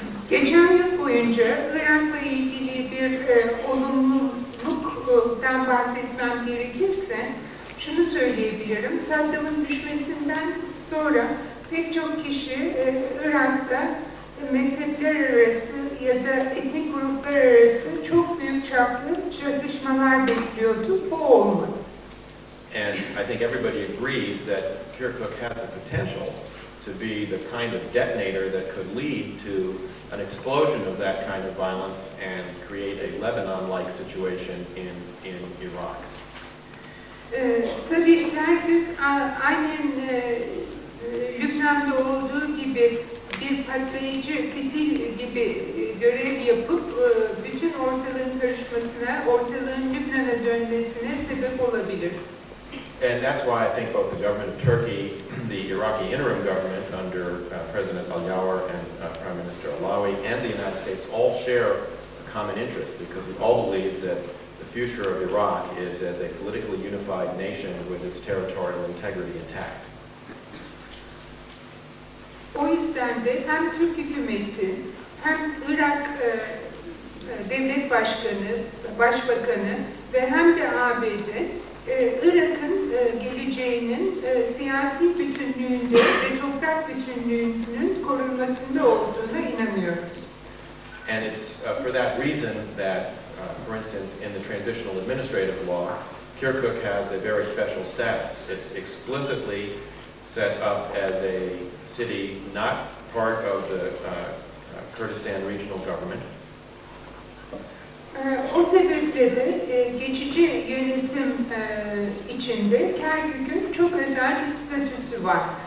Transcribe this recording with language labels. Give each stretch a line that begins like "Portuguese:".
Turkish: Geçen yıl boyunca Irak'la ilgili bir olumluluktan bahsetmem gerekirse şunu söyleyebilirim. Saddam'ın düşmesinden sonra pek çok kişi Irak'ta mezhepler arası ya da etnik gruplar arası çok büyük çaplı çatışmalar bekliyordu. Bu olmadı.
English: And I think everybody agrees that Kirkuk has the potential to be the kind of detonator that could lead to an explosion of that kind of violence and create a Lebanon-like situation in Iraq.
Turkish: Tabii Kerkük aynen Lübnan'da olduğu gibi bir patlayıcı fitil gibi görev yapıp bütün ortalığın karışmasına, ortalığın Lübnan'a dönmesine sebep olabilir.
English: And that's why I think both the government of Turkey, the Iraqi interim government under President Al-Yawar and Prime Minister Alawi, and the United States all share a common interest because we all believe that the future of Iraq is as a politically unified nation with its territorial integrity intact.
Turkish: O yüzden de hem Türk hükümeti hem Irak devlet başbakanı ve hem de ABD Irak'ın geleceğinin siyasi bütünlüğünde ve toprak bütünlüğünün korunmasında olduğuna inanıyoruz.
English: And it's for that reason that, for instance, in the transitional administrative law, Kirkuk has a very special status. It's explicitly set up as a city not part of the Kurdistan regional government.
Turkish: O sebeple de geçici yönetim içinde Kerkük'ün çok özel bir statüsü var.